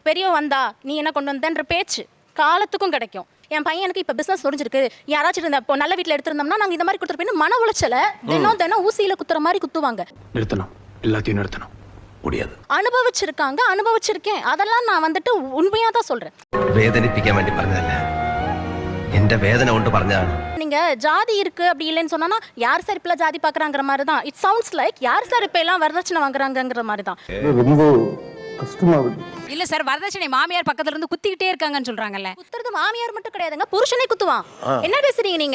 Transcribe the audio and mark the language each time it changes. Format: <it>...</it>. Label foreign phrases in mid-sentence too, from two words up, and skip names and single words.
<ta>பெரியவன் வந்தா நீ என்ன கொண்டு வந்தன்ற பேச்சு காலத்துக்கும் கிடைக்கும். என் பையனுக்கு இப்ப பிசினஸ் முடிஞ்சிருக்கு, யாராச்சும் இருந்தா இப்போ நல்ல வீட்டுல எடுத்திருந்தோம்னா நாங்க இந்த மாதிரி கொடுத்துருப்போம். மன உளைச்சல தினம் ஊசியில குத்துற மாதிரி குத்துவாங்க. நிறுத்தணும், எல்லாத்தையும் நிறுத்தணும். முடியாது. அனுபவிச்சிருக்காங்க, அனுபவிச்சிருக்கேன். அதெல்லாம் நான் வந்துட்டு உண்மையா தான் சொல்றேன்.</ta> <ml>വേദനിപ്പിക്കാൻ വേണ്ടി പറഞ്ഞതല്ല, എന്റെ വേദന കൊണ്ട് പറഞ്ഞതാണ്.</ml> <ta>நீங்க ஜாதி இருக்கு அப்படி இல்லைன்னு சொன்னா யார் சார் இப்ப ஜாதி பாக்குறாங்கிற மாதிரி தான்.</ta> <en>it sounds like</en> <ta>யார் சார் இப்ப எல்லாம் வரதட்சணை வாங்குறாங்கங்கிற மாதிரி தான். ரொம்ப கஷ்டமாகுது. இல்ல சார், வரதட்சணை மாமியார் பக்கத்துல இருந்து குத்திக்கிட்டே இருக்காங்கன்னு சொல்றாங்கல்ல. குத்துறது மாமியார் மட்டும் கிடையாதுங்க, புருஷனே குத்துவான். என்ன பேசுறீங்க நீங்க?</ta>